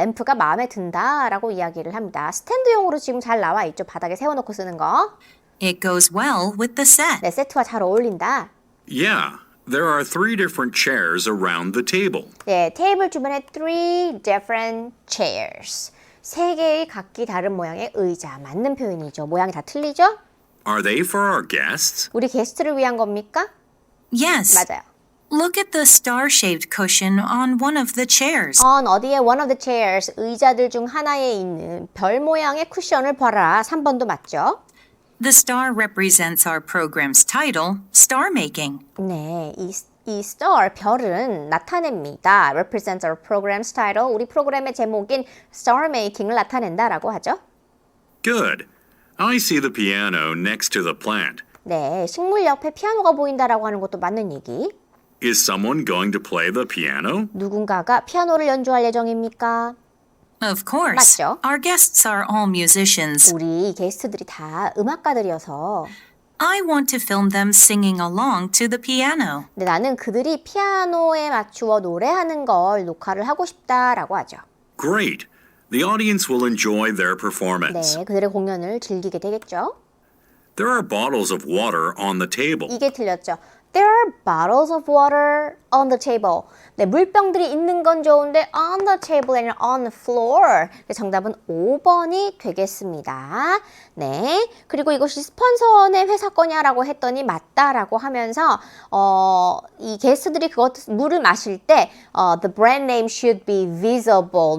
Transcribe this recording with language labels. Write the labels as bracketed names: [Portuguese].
[Korean] 램프가 마음에 든다라고 이야기를 합니다. 스탠드용으로 지금 잘 나와 있죠. 바닥에 세워놓고 쓰는 거. [English] It goes well with the set. [Korean] 네, 세트와 잘 어울린다. [English] Yeah, there are 3 different chairs around the table. [Korean] 네, 테이블 주변에 [English] 3 different chairs. [Korean] 3개의 각기 다른 모양의 의자. 맞는 표현이죠. 모양이 다 틀리죠? [English] Are they for our guests? [Korean] 우리 게스트를 위한 겁니까? [English] Yes. [Korean] 맞아요. [English] Look at the star-shaped cushion on one of the chairs. [Korean] 어디에 [English] one of the chairs, [Korean] 의자들 중 하나에 있는 별 모양의 쿠션을 봐라. 3번도 맞죠? [English] The star represents our program's title, Star Making. [Korean] 네, 이 star, 별은 나타냅니다. [English] represents our program's title, [Korean] 우리 프로그램의 제목인 Star Making을 나타낸다라고 하죠. [English] Good. I see the piano next to the plant. [Korean] 네, 식물 옆에 피아노가 보인다라고 하는 것도 맞는 얘기. [English] Is someone going to play the piano? [Korean] 누군가가 피아노를 연주할 예정입니까? [English] Of course. [Korean] 맞죠? [English] Our guests are all musicians. [Korean] 우리 게스트들이 다 음악가들이어서 [English] I want to film them singing along to the piano. [Korean] 근데 나는 그들이 피아노에 맞추어 노래하는 걸 녹화를 하고 싶다라고 하죠. [English] Great. The audience will enjoy their performance. [Korean] 네, 그들의 공연을 즐기게 되겠죠. [English] There are bottles of water on the table. [Korean] 이게 틀렸죠. [English] There are bottles of water on the table. [Korean] 네, 물병들이 있는 건 좋은데 [English] on the table [Korean] 아니라 [English] on the floor. [Korean] 정답은 5번이 되겠습니다. 네, 그리고 이것이 스폰서의 회사 거냐라고 했더니 맞다라고 하면서 이 게스트들이 물을 마실 때 [English] the brand name should be visible.